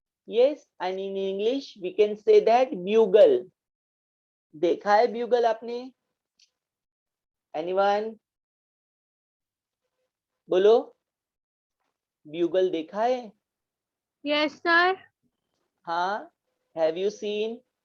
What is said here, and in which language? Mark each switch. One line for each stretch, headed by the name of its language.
English: Yes, and in English we can say that bugle.
Hindi: देखा है bugle आपने?
English: Anyone?
Hindi: बोलो, bugle देखा है?
English: Yes, sir. हाँ, have you seen?